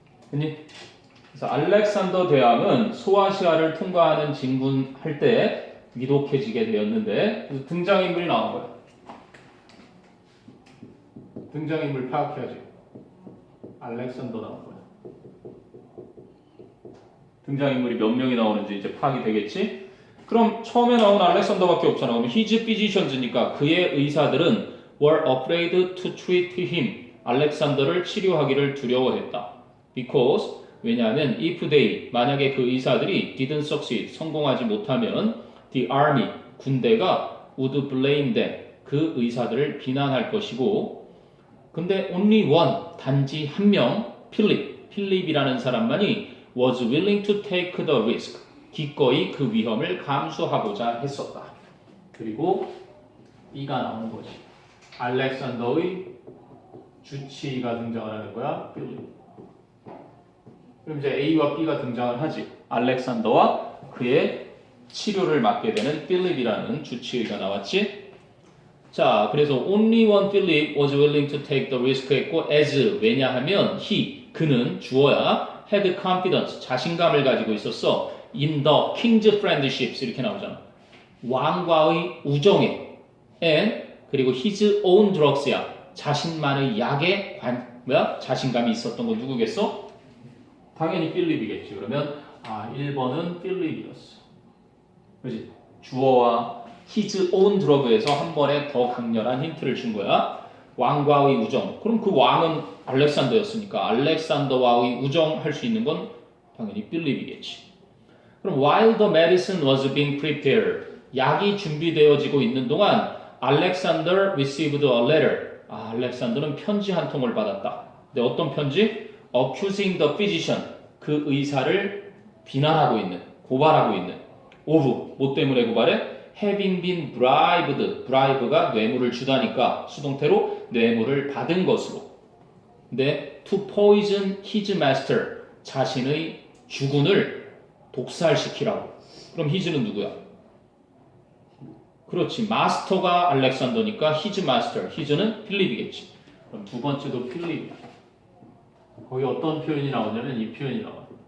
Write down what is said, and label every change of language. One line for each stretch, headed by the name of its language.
Korean: 됐니? 그래서 알렉산더 대왕은 소아시아를 통과하는 진군할 때 위독해지게 되었는데 그래서 등장인물이 나온 거야. 등장인물 파악해야지. 알렉산더 나온 거야. 등장인물이 몇 명이 나오는지 이제 파악이 되겠지? 그럼 처음에 나온 알렉산더밖에 없잖아.
English: 그럼 his physicians니까
Korean: 그의 의사들은
English: were afraid to treat him.
Korean: 알렉산더를 치료하기를 두려워했다.
English: Because
Korean: 왜냐하면
English: if they
Korean: 만약에 그 의사들이
English: didn't succeed
Korean: 성공하지 못하면
English: the army
Korean: 군대가
English: would blame them
Korean: 그 의사들을 비난할 것이고 근데
English: only one
Korean: 단지 한 명 필립이라는 사람만이
English: was willing to take the risk
Korean: 기꺼이 그 위험을 감수하고자 했었다. 그리고 B가 나오는 거지. 알렉산더의 주치의가 등장을 하는 거야. 필립. 그럼 이제 A와 B가 등장을 하지. 알렉산더와 그의 치료를 맡게 되는 필립이라는 주치의가 나왔지. 자, 그래서
English: only one Philip was willing to take the risk
Korean: 했고
English: as
Korean: 왜냐하면 그는 주어야
English: had confidence
Korean: 자신감을 가지고 있었어.
English: in the king's friendships
Korean: 이렇게 나오잖아. 왕과의 우정에
English: and
Korean: 그리고
English: his own drugs야.
Korean: 자신만의 약에 자신감이 있었던 건 누구겠어? 당연히 필립이겠지. 그러면 1번은 필립이었어. 그렇지? 주어와 his own drug에서 한 번에 더 강렬한 힌트를 준 거야. 왕과의 우정. 그럼 그 왕은 알렉산더였으니까 알렉산더와의 우정할 수 있는 건 당연히 필립이겠지.
English: 그럼 while the medicine was being prepared
Korean: 약이 준비되어지고 있는 동안
English: Alexander received a letter.
Korean: 알렉산더는 편지 한 통을 받았다. 근데 어떤 편지?
English: Accusing the physician.
Korean: 그 의사를 비난하고 있는, 고발하고 있는.
English: of,
Korean: 뭐 때문에 고발해?
English: Having been bribed.
Korean: bribe가 뇌물을 주다니까 수동태로 뇌물을 받은 것으로. 근데
English: to poison his master.
Korean: 자신의 주군을 독살시키라고. 그럼 his는 누구야? 그렇지. 마스터가 알렉산더니까 his master. his는 필립이겠지. 그럼 두 번째도 필립이야. 거기 어떤 표현이 나오냐면 이 표현이 나와.